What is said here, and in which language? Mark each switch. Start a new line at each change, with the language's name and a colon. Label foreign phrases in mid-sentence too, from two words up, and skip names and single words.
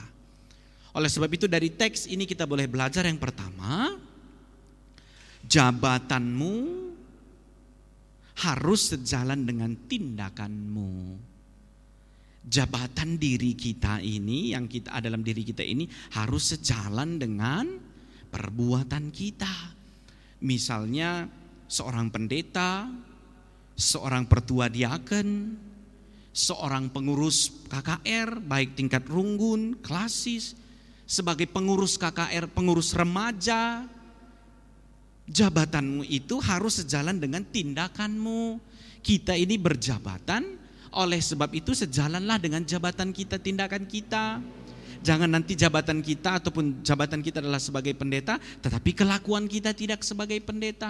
Indonesian: Oleh sebab itu dari teks ini kita boleh belajar yang pertama, jabatanmu harus sejalan dengan tindakanmu. Jabatan diri kita ini, yang kita dalam diri kita ini harus sejalan dengan perbuatan kita. Misalnya seorang pendeta, seorang pertua diaken, seorang pengurus KKR baik tingkat runggun, klasis, sebagai pengurus KKR, pengurus remaja, jabatanmu itu harus sejalan dengan tindakanmu. Kita ini berjabatan, oleh sebab itu sejalanlah dengan jabatan kita, tindakan kita. Jangan nanti jabatan kita ataupun jabatan kita adalah sebagai pendeta, tetapi kelakuan kita tidak sebagai pendeta.